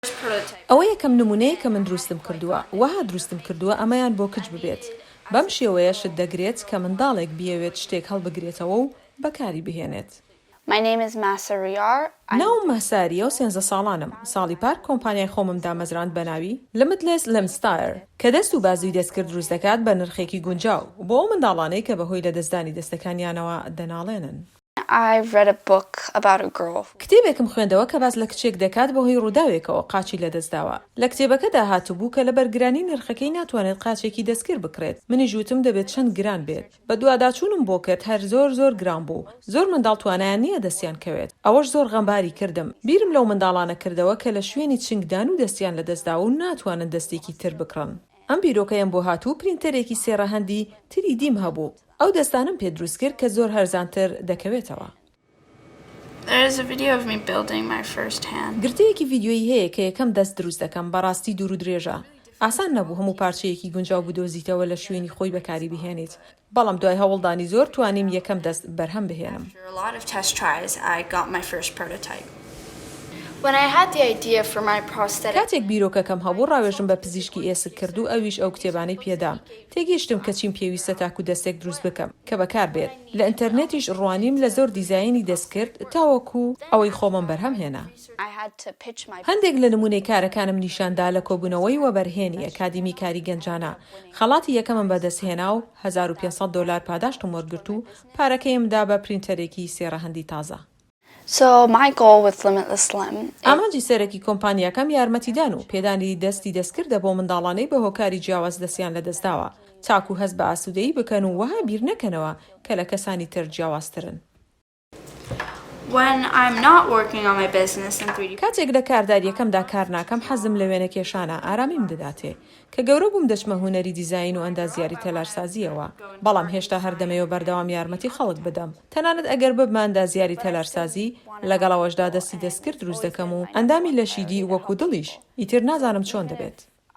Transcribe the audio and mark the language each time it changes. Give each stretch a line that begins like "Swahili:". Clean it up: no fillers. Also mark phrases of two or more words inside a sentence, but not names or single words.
Central Kurdish: ئەوە یەکەم نمونەیە کە من دروستم کردووە، وەها دروستم کردووە ئەمەیان بۆ کچ ببێت. بەم شێوەیە شت دەگرێت کە منداڵێک بیەوێت شتێک هەڵبگرێتەوە و بەکاری بهێنێت.
English: My name is Masa Riyar.
Central Kurdish: ناوم ماساریە و 13 ساڵانم. ساڵی پار کۆمپانیای خۆمم دامەزراند بە ناوی Limitless Limestyle کە دەست و بازووی دەستکرد دروست دەکات بە نرخێکی گونجاو بۆ ئەو منداڵانەی کە بەهۆی لە دەستدانی دەستەکانیانەوە دەناڵێنن.
English: I've read a book about a girl.
Central Kurdish: کتێبێکم خوێندەوە کە باس لە کچێک دەکات بەهۆی ڕووداوێکەوە قاچی لەدەستداوە. لە کتێبەکەدا هاتوبوو کە لە بەرگرانی نرخەکەی ناتوانێت قاچێکی دەستکرد بکرێت. منیش وتم دەبێت چەند گران بێت. بە دوواداچوونم بۆ کرد هەر زۆر گران بوو. زۆر منداڵ توانایان نییە دەستیان کەوێت. ئەوەش زۆر غەمباری کردم. بیرم لەو منداڵانە کردەوە کە لە شوێنی چنگدان و دەستیان لەدەستداوە و ناتوانن دەستێکی تر بکڕن. ئەم بیرۆکەیەم بۆ هاتوو پرینتەرێکی سێڕەهەندی تری دیم هەبوو. ئەو دەستانم پێ دروست کرد کە زۆر هەرزانتر دەکەوێتەوە.
English: There is a video of me building my first hand.
Central Kurdish: گرتەیەکی ڤیدیۆیی هەیە کە یەکەم دەست دروست دەکەم بەڕاستی دوور و درێژە. ئاسان نەبوو هەموو پارچەیەکی گونجاو بدۆزیتەوە لە شوێنی خۆی بەکاری بهێنیت. بەڵام دوای هەوڵدانی زۆر توانیم یەکەم دەست بەرهەم بهێنم.
English: After a lot of test tries, I got my first prototype. When I had the idea for my prosthetic,
Central Kurdish: کاتێک بیرۆکەکەم هەبوو ڕاوێژم بە پزیشکی ئێسک کرد و ئەویش ئەو کتێبانەی پێدام. تێگەیشتم کە چیم پێویستە تاکو دەستێک دروست بکەم کە بەکار بێت. لە ئینتەرنێتیش ڕوانیم لە زۆر دیزایانی دەست کرد تاوەکو ئەوەی خۆمم بەرهەم هێنا.
English: I had to pitch my
Central Kurdish: هەندێک لە نمونەی کارەکانم نیشاندا لە کۆبوونەوەی وەبەرهێنی ئەکادیمی کاری گەنجانە. خەڵاتی یەکەمم بەدەستهێنا و $1500 پاداشتم وەرگرت و پارەکەیمدا بە پرینتەرێکی سێڕەهەندی تازە.
English: So my goal with Limitless Lim
Central Kurdish: ئامانجی سەرەکی کۆمپانیاکەم یارمەتیدان و پێدانی دەستی دەستکردە بۆ منداڵانەی بە هۆکاری جیاواز دەستیان لەدەستداوە تاکو هەست بە ئاسوودەیی بکەن و وەها بیر نەکەنەوە کە لە کەسانی تر جیاوازترن.
English: when I'm not working on my business in 3D.
Central Kurdish: کاتێک لە کارداریەکەمدا کار ناکەم حەزم لە وێنە کێشانە ئارامیم دەداتێ کە گەورە بووم دەچمە هونەری دیزاین و ئەندازیاری تەلارسازیەوە. بەڵام هێشتا هەردەمەوە بەردەوام یارمەتی خەڵک بدەم. تەنانەت ئەگەر ببمە ئەندازیاری تەلارسازی لەگەڵەوەشدا دەستی دەستکرد دروست دەکەم و ئەندامی لەشیدی وەکو دڵیش ئیتر نازانم چۆن دەبێت.